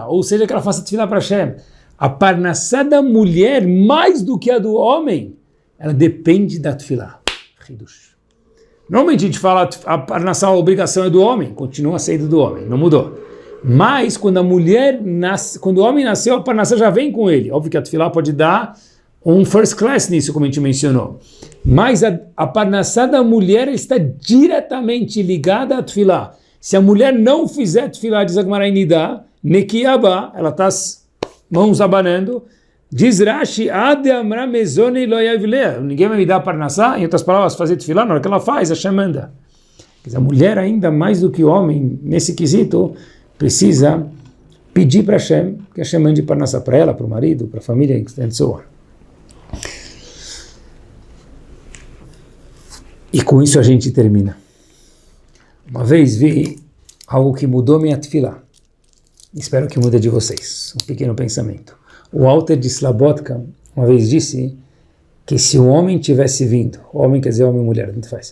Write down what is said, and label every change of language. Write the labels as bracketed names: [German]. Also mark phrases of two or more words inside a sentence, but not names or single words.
[Portuguese] Ou seja, que ela faça tefilá para Hashem. A parnassá da mulher, mais do que a do homem, ela depende da tefilá. Normalmente a gente fala a parnassá, a obrigação é do homem, continua sendo do homem, não mudou. Mas quando a mulher nasce, quando o homem nasceu, a parnassá já vem com ele. Óbvio que a tefilá pode dar um [English] first class [Portuguese] nisso, como a gente mencionou. Mas a parnassá da mulher está diretamente ligada à tefilá. Se a mulher não fizer tefilá, diz a Gemara em Nidá, nekiaba, ela está mãos abanando, diz Rashi, [Aramaic] עד דאמרה מזוני לא יהבי לי. [Portuguese] Ninguém vai me dar parnassá, em outras palavras, fazer tefilá, na hora que ela faz, Hashem manda. A mulher, ainda mais do que o homem, nesse quesito, precisa pedir para Hashem, que Hashem mande parnassá para ela, para o marido, para a família, [English] and so on. [Portuguese] E com isso a gente termina. Uma vez vi algo que mudou minha tefilá. Espero que mude de vocês. Um pequeno pensamento. O Alter de Slabotka uma vez disse que se um homem tivesse vindo, homem quer dizer homem e mulher, tanto faz.